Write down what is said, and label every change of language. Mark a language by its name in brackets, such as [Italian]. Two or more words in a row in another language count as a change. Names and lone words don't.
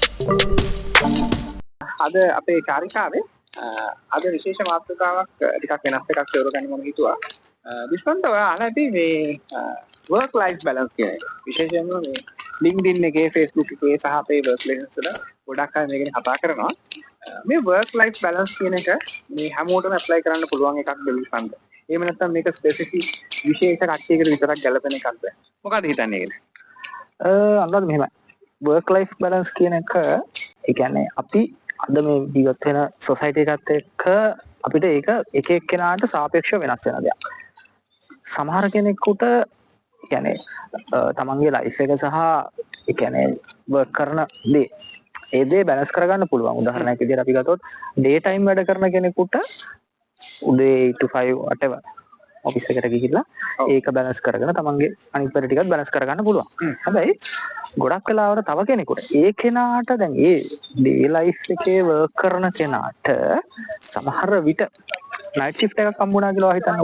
[Sinhala] අද අපේ චාරිකාවේ අද විශේෂ මාතෘකාවක් ටිකක් වෙනස් එකක් තෝරගන්න මම හිතුවා. විශ්වන්ත ඔයා අහලා ඇති මේ [English] work life balance [Sinhala] කියන එක. විශේෂයෙන්ම මේ LinkedIn එකේ Facebook එකේ සහ අපේ [English] work places [Sinhala] වල ගොඩක් අය මේක ගැන කතා කරනවා. මේ [English] work life balance [Sinhala] කියන එක මේ හැමෝටම apply කරන්න පුළුවන් එකක්ද විශ්වන්ත? එහෙම නැත්නම් මේක ස්පෙસિෆික් විශේෂ කට්ටියකට විතරක් ගැලපෙන එකක්ද? මොකද හිතන්නේ ඒකද? අනුරාධ මෙහෙමයි. work life balance කියන එක ඒ කියන්නේ අපි අද මේ ජීවත් වෙන සොසයිටි එකත් එක්ක අපිට ඒක එක එක්කෙනාට සාපේක්ෂව වෙනස් වෙන දෙයක්. සමහර කෙනෙකුට කියන්නේ තමන්ගේ ලයිෆ් එක සහ ඒ කියන්නේ වර්ක් කරන දේ ඒ දේ බැලන්ස් කරගන්න පුළුවන්. උදාහරණයක් විදිහට අපි ගත්තොත් [English] day time [Sinhala] වැඩ කරන කෙනෙකුට උදේ [English] 8 to 5 whatever office [Sinhala] එකට ගිහිල්ලා ඒක බැලන්ස් කරගෙන තමන්ගේ අනිත් වැඩ ටිකත් බැලන්ස් කරගන්න පුළුවන්. හැබැයි ගොඩක් වෙලාවට තව කෙනෙකුට ඒ කෙනාට දැන් ඒ [English] day life [Sinhala] එකේ වර්ක් කරන කෙනාට සමහර විට [English] night shift [Sinhala] එකක් හම්බුණා කියලා හිතන්නකො.